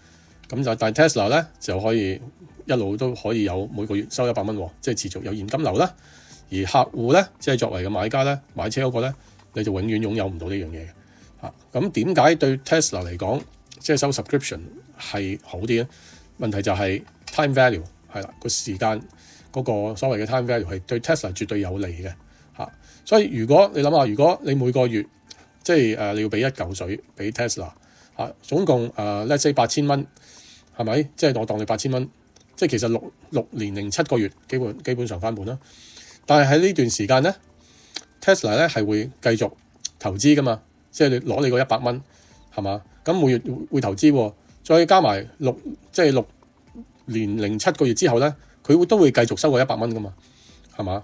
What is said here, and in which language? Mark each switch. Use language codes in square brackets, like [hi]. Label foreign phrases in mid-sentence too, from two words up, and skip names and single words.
[yue] 咁就但係 Tesla 咧就可以一路都可以有每個月收100蚊，即係持續有現金流啦。而客戶咧，即係作為嘅買家咧，買車嗰個咧，你就永遠擁有唔到呢樣嘢嘅。咁點解對 Tesla 嚟講，即係收 subscription 係好啲咧？問題就係 [en] time value [yue] 係啦，個時間嗰個所謂嘅 [en] time value [yue] 係對 Tesla 絕對有利嘅。所以如果你諗下，如果你每個月即係你要俾一嚿水俾 Tesla 總共 [en] let's say [yue] 8000 蚊，係咪？即係我當你8000蚊，即係其實6年零7個月基本上翻本啦。但係喺呢段時間咧 ，Tesla 咧係會繼續投資噶嘛，即係你攞你個100蚊係嘛，咁每月會投資喎，再加埋6年零7個月之後咧，佢都會繼續收個100蚊噶嘛，係嘛？